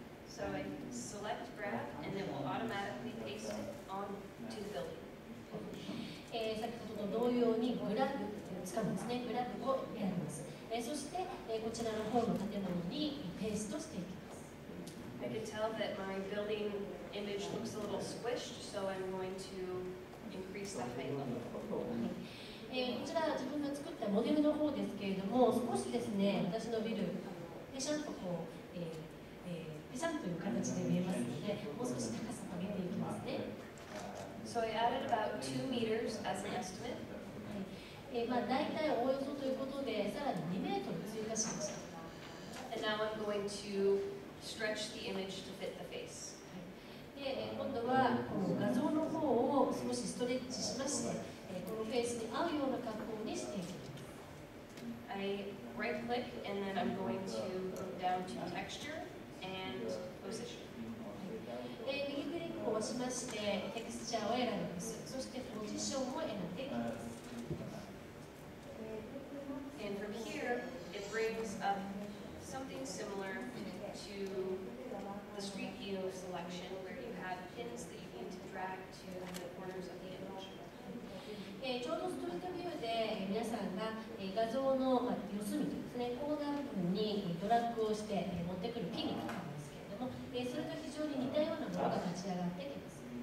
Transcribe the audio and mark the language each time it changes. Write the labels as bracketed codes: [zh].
[en] So I select graph, and it will automatically paste it onto the building. [ja] 先ほどと同様にグラフ使うんですね。グラフを選びます。そして、こちらの方の建物にペーストしていきます。 [en] I can tell that my building image looks a little squished, so I'm going to increase the height a little. [ja] こちら自分が作ったモデルの方ですけれども、少しですね、私のビル、ペシャンとこう、ペシャンという形で見えますので、もう少し高さを上げていきますね。 [en] So I added about 2 meters as an estimate. [ja] 大体おおよそということで、さらに2メートル追加しました。 [en] And now I'm going to stretch the image to fit the face. [ja] で、今度はこの画像の方を少しストレッチしまして、このフェイスに合うような格好にしていきます。 [en] I right click and then I'm going to go down to texture and position. [ja] 右クリックを押しまして、テクスチャーを選びます。そしてポジションを選んでいきます。 [en] And from here, it brings up something similar to the street view selection where you have pins that you need to drag to the corners of the image. [ja] ちょうどストリートビューで皆さんが画像の四隅ですね、コーナー部分にドラッグをして持ってくるピンがあるんですけれども、それと非常に似たようなものが立ち上がってきます。